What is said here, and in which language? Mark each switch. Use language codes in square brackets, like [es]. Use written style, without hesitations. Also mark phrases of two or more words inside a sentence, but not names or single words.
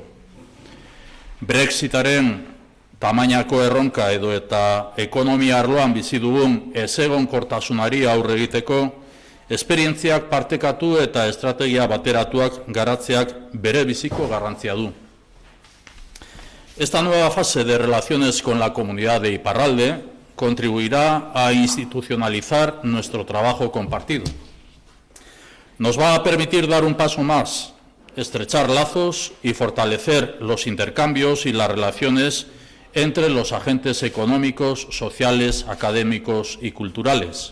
[eu] Brexitaren tamainako erronka edo eta ekonomia arloan bizi dugun ezegonkortasunari aurre egiteko, esperientziak partekatu eta estrategia bateratuak garatzeak bere biziko garrantzia du. [es] Esta nueva fase de relaciones con la comunidad de Iparralde contribuirá a institucionalizar nuestro trabajo compartido. Nos va a permitir dar un paso más, estrechar lazos y fortalecer los intercambios y las relaciones entre los agentes económicos, sociales, académicos y culturales.